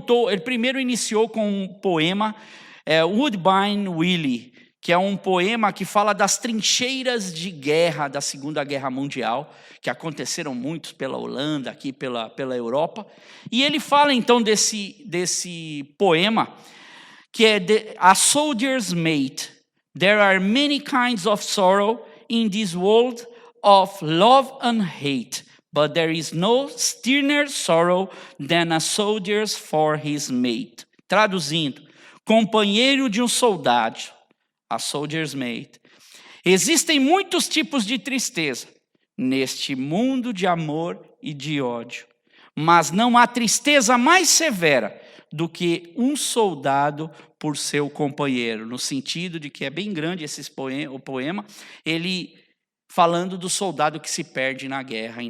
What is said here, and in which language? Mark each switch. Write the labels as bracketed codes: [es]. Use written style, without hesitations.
[pt] Ele primeiro iniciou com um poema, Woodbine Willie, que é um poema que fala das trincheiras de guerra da Segunda Guerra Mundial, que aconteceram muitos pela Holanda, aqui pela Europa. E ele fala então desse poema, que é A Soldier's Mate. [en] There are many kinds of sorrow in this world of love and hate, but there is no sterner sorrow than a soldier's for his mate. [pt] Traduzindo, companheiro de um soldado, a soldier's mate. Existem muitos tipos de tristeza neste mundo de amor e de ódio, mas não há tristeza mais severa do que um soldado por seu companheiro, no sentido de que é bem grande o poema, ele falando do soldado que se perde na guerra.